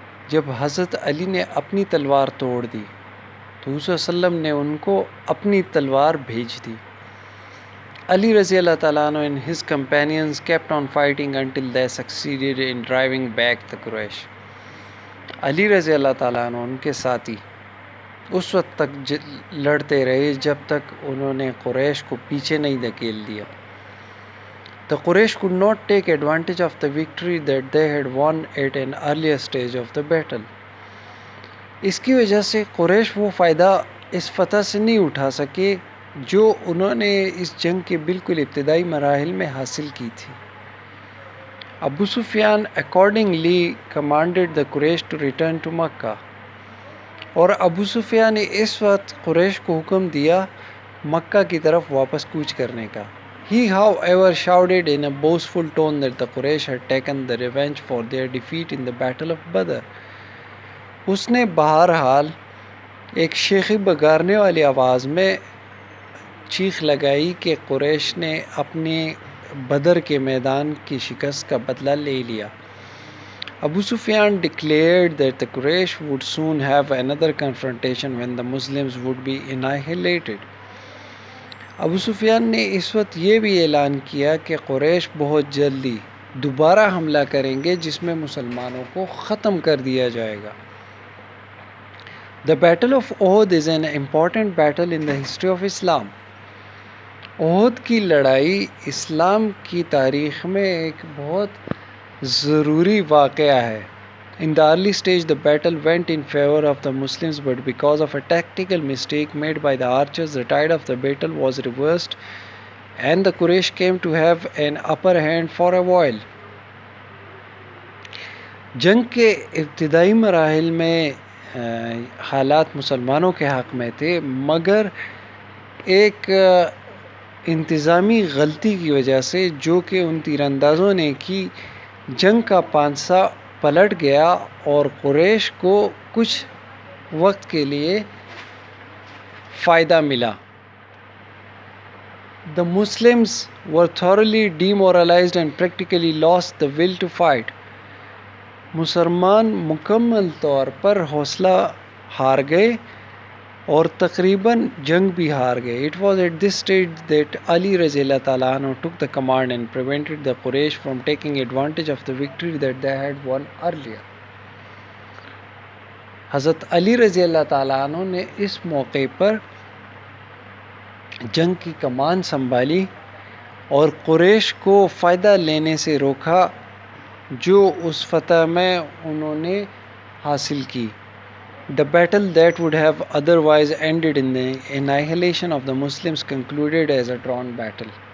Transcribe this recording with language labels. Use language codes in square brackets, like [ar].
[ur] جب حضرت علی نے اپنی تلوار توڑ دی تو حضور صلی اللہ علیہ وسلم نے ان کو اپنی تلوار بھیج دی. [en] Ali رضی اللہ تعالیٰ عنہ and his companions kept on fighting until they succeeded in driving back the Quraysh. [ur] علی رضی اللہ تعالیٰ عنہ ان کے ساتھی اس وقت تک لڑتے رہے جب تک انہوں نے قریش کو پیچھے نہیں دھکیل دیا. [en] The Quraysh could not take advantage of the victory that they had won at an earlier stage of the battle. [ur] اس کی وجہ سے قریش وہ فائدہ اس فتح سے نہیں اٹھا سکے جو انہوں نے اس جنگ کے بالکل ابتدائی مراحل میں حاصل کی تھی. ابو سفیان [en] accordingly commanded the Quraysh to return to [ur] مکہ اور ابو سفیان نے اس وقت قریش کو حکم دیا مکہ کی طرف واپس کوچ کرنے کا. [en] He however shouted in a boastful tone that the Quraysh had taken the revenge for their defeat in the battle of Badr. [ur] اس نے بہرحال ایک شیخی بگارنے والی آواز میں چیخ لگائی کہ قریش نے اپنے بدر کے میدان کی شکست کا بدلہ لے لیا. [en] Abu Sufyan declared that the Quraysh would soon have another confrontation when the Muslims would be annihilated. [ur] ابو سفیان نے اس وقت یہ بھی اعلان کیا کہ قریش بہت جلدی دوبارہ حملہ کریں گے جس میں مسلمانوں کو ختم کر دیا جائے گا. [en] The Battle of Uhud is an important battle in the history of Islam. [ur] احد کی لڑائی اسلام کی تاریخ میں ایک بہت ضروری واقعہ ہے. [en] In the early stage the battle went in favor of the Muslims, but because of a tactical mistake made by the archers the tide of the battle was reversed and the Quraysh came to have an upper hand for a while. [ur] جنگ کے ابتدائی مراحل میں حالات مسلمانوں کے حق میں تھے، مگر ایک انتظامی غلطی کی وجہ سے جو کہ ان تیر اندازوں نے کی، جنگ کا پانسا پلٹ گیا اور قریش کو کچھ وقت کے لیے فائدہ ملا. [en] The Muslims were thoroughly demoralized and practically lost the will to fight. [ur] مسلمان مکمل طور پر حوصلہ ہار گئے اور تقریباً جنگ بھی ہار گئے. [en] It was at this stage that Ali رضی اللہ تعالیٰ عنہ took the command and prevented the Quraysh from taking advantage of the victory that they had won earlier. [ur] حضرت علی رضی اللہ تعالیٰ عنہ نے اس موقع پر جنگ کی کمان سنبھالی اور قریش کو فائدہ لینے سے روکا جو اس فتح میں انہوں نے حاصل کی. [en] The battle that would have otherwise ended in the annihilation of the Muslims concluded as a drawn battle.